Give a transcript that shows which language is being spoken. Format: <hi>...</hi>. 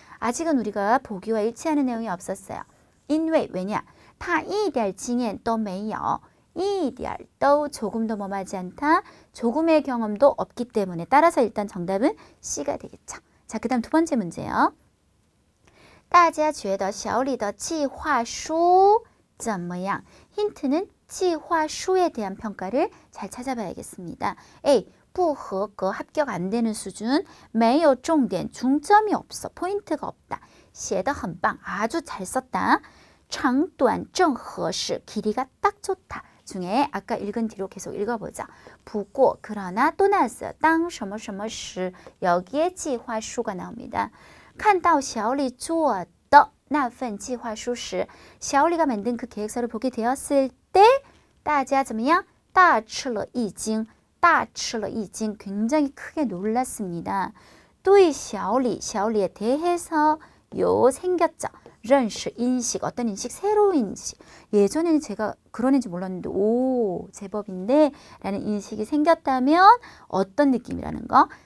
<ko>아직은 우리가 보기와 일치하는 내용이 없었어요.</ko> <zh>因为</zh> <ko>왜냐?</ko> <zh>他一点经验都没有. 一点都</zh> <ko>조금도 뭐하지 않다. 조금의 경험도 없기 때문에 따라서 일단 정답은 C가 되겠죠. 자, 그 다음 두 번째 문제요.</ko> <zh>大家觉得小李的计划书怎么样?</zh> <ko>힌트는 计划书에 대한 평가를 잘 찾아봐야겠습니다. A.</ko> <zh>不合格,</zh> <ko>합격 안 되는 수준.</ko> <zh>没有重点,</zh> <ko>중점이 없어, 포인트가 없다.</ko> <zh>写得很棒.</zh> <ko>아주 잘 썼다.</ko> <zh>长短正合适.</zh> <ko>길이가 딱 좋다. 중에 아까 읽은 뒤로 계속 읽어보자.</ko> <zh>不过</zh> <ko>그러나 또 나왔어요.</ko> <zh>当什么什么时</zh> <ko>여기에 计划书가 나옵니다.</ko> <zh>看到小李做的那份计划书时</zh> <ko>小李가 만든 그 계획서를 보게 되었을 때</ko> <zh>大家怎么样? 大吃了一惊.大吃了一惊.</zh> <ko>굉장히 크게 놀랐습니다.</ko> <zh>对小李,</zh> <ko>小李에 대해서 요 생겼죠. 认识 인식, 어떤 인식? 새로운 인식. 예전에는 제가 그런 애인지 몰랐는데 오 제법인데 라는 인식이 생겼다면 어떤 느낌이라는 거?</ko>